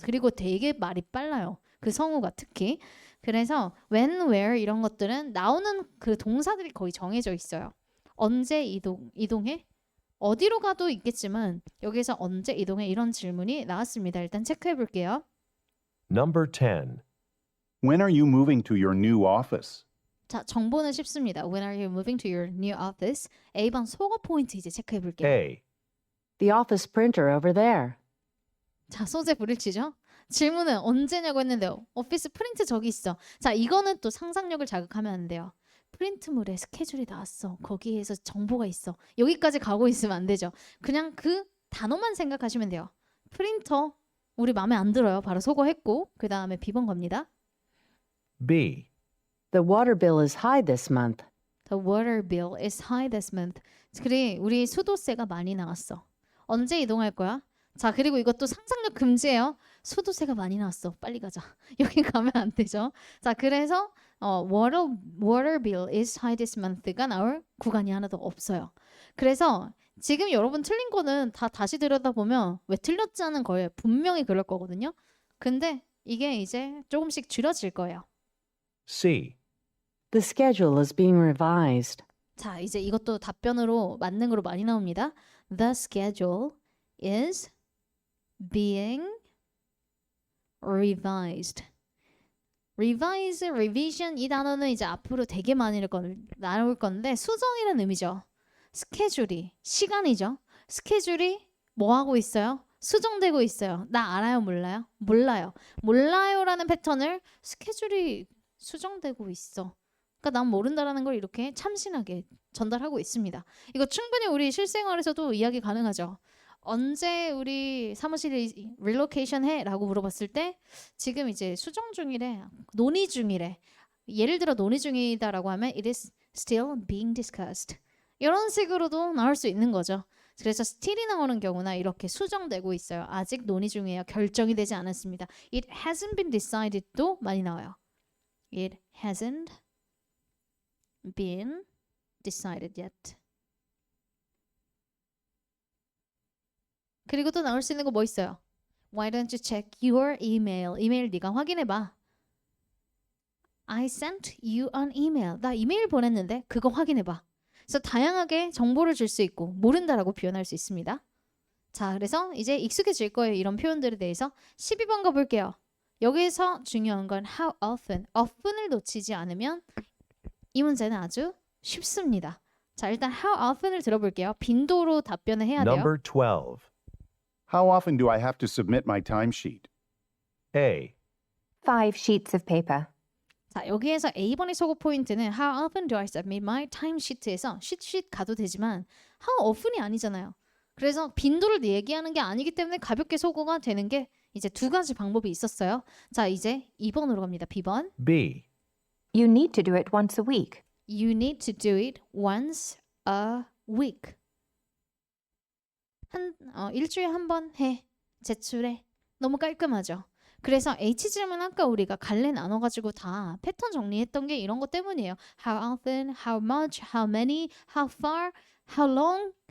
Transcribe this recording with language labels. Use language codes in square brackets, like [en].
[ko] 그리고 되게 말이 빨라요. 그 성우가 특히. 그래서 when, where 이런 것들은 나오는 그 동사들이 거의 정해져 있어요. 언제 이동해? 어디로 가도 있겠지만 여기서 언제 이동해? 이런 질문이 나왔습니다. 일단 체크해 볼게요. [en] Number 10. When are you moving to your new office? [ko] 자, 정보는 쉽습니다. [en] When are you moving to your new office? [ko] A번 속어 포인트 이제 체크해 볼게요. [en] A. The office printer over there. [ko] 자, 소재 불일치죠? 질문은 언제냐고 했는데요. 오피스 프린트 저기 있어. 자, 이거는 또 상상력을 자극하면 안 돼요. 프린트물에 스케줄이 나왔어. 거기에서 정보가 있어. 여기까지 가고 있으면 안 되죠. 그냥 그 단어만 생각하시면 돼요. 프린터 우리 마음에 안 들어요. 바로 소거했고 그 다음에 B번 겁니다. [en] B. The water bill is high this month. The water bill is high this month. [ko] 그래, 우리 수도세가 많이 나왔어. 언제 이동할 거야? 자, 그리고 이것도 상상력 금지예요. 수도세가 많이 나왔어. 빨리 가자. 여기 가면 안 되죠. 자, 그래서 [en] water bill is high this month [ko] 가 나올 구간이 하나도 없어요. 그래서 지금 여러분 틀린 거는 다 다시 들여다보면 왜 틀렸지 않은 거예요. 분명히 그럴 거거든요. 근데 이게 이제 조금씩 줄여질 거예요. C. The schedule is being revised. 자, 이제 이것도 답변으로 맞는 거로 많이 나옵니다. The schedule is being revised. revise, revision 이 단어는 이제 앞으로 되게 많이 나올 건데 수정이라는 의미죠. 스케줄이 시간이죠. 스케줄이 뭐 하고 있어요? 수정되고 있어요. 나 알아요, 몰라요? 몰라요. 몰라요라는 패턴을 스케줄이 수정되고 있어. 그러니까 난 모른다라는 걸 이렇게 참신하게 전달하고 있습니다. 이거 충분히 우리 실생활에서도 이야기 가능하죠. 언제 우리 사무실에 릴로케이션 해? 라고 물어봤을 때 지금 이제 수정 중이래, 논의 중이래. 예를 들어 논의 중이다라고 하면 [en] it is still being discussed. [ko] 이런 식으로도 나올 수 있는 거죠. 그래서 still이 나오는 경우나 이렇게 수정되고 있어요. 아직 논의 중이에요. 결정이 되지 않았습니다. [en] It hasn't been decided도 [ko] 많이 나와요. [en] It hasn't been decided yet. [ko] 그리고 또 나올 수 있는 거 뭐 있어요? [en] Why don't you check your email? [ko] 이메일 네가 확인해봐. [en] I sent you an email. [ko] 나 이메일 보냈는데 그거 확인해봐. 그래서 다양하게 정보를 줄 수 있고 모른다라고 표현할 수 있습니다. 자, 그래서 이제 익숙해질 거예요. 이런 표현들에 대해서. 12번 가볼게요. 여기서 중요한 건 how often. often을 놓치지 않으면 이 문제는 아주 쉽습니다. 자, 일단 how often을 들어볼게요. 빈도로 답변을 해야 돼요. [en] Number 12. How often do I have to submit my timesheet? A. 5 sheets of paper. [ko] 자, 여기에서 A번의 소거 포인트는 [en] How often do I submit my timesheet [ko] 에서 sheet 가도 되지만 How often이 아니잖아요. 그래서 빈도를 얘기하는 게 아니기 때문에 가볍게 소거가 되는 게 이제 두 가지 방법이 있었어요. 자, 이제 2번으로 갑니다. B번. [en] B. You need to do it once a week. You need to do it once a week. [ko] 일주일에 한 번 해. 제출해. 너무 깔끔하죠. 그래서 H 질문 아까 우리가 갈래 나눠가지고 다 패턴 정리했던 게 이런 것 때문이에요. [en] How often, how much, how many, how far, how long.